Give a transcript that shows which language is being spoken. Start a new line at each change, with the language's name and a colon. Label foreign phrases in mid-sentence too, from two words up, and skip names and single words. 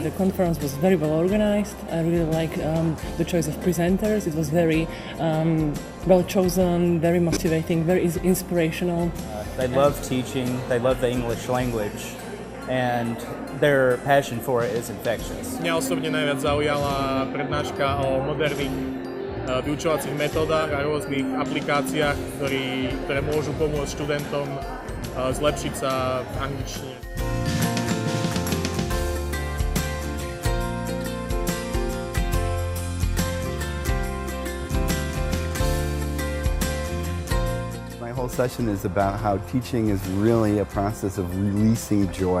English: The conference was very well organized. I really like the choice of presenters. It was very well chosen, very motivating, very inspirational. They love teaching, they love the English language, and their passion for it is infectious.
Slovak: Mňa osobne najviac zaujala prednáška o moderných vyučovacích metódach a rôznych aplikáciách, ktoré môžu pomôcť študentom zlepšiť sa v angličtine.
English: My whole session is about how teaching is really a process of releasing joy.